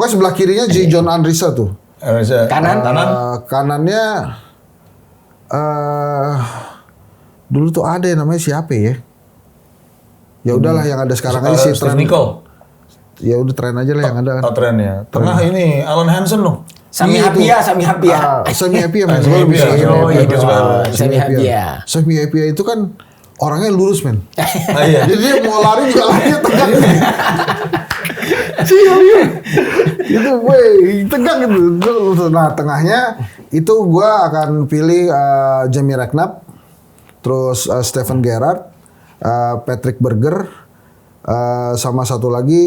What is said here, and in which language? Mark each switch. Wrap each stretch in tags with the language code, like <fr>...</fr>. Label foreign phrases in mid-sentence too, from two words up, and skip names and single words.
<id>Pokoknya sebelah kirinya John Andrisa tuh. Kanannya dulu tuh ada yang namanya siapa ya? Ya udahlah yang ada sekarang aja si Trent. Ya udah tren aja lah yang ada kan. Tren ya. Tengah ini Alan Hansen loh. Sami Hapia. Sami Hapia men. Sami Hapia itu kan orangnya lurus men. Iya. Jadi dia mau lari juga larinya tegak. Itu gue tegak gitu. Nah tengahnya itu gue akan pilih Jamie Redknapp, terus Steven Gerrard, Patrick Berger, sama satu lagi.</id>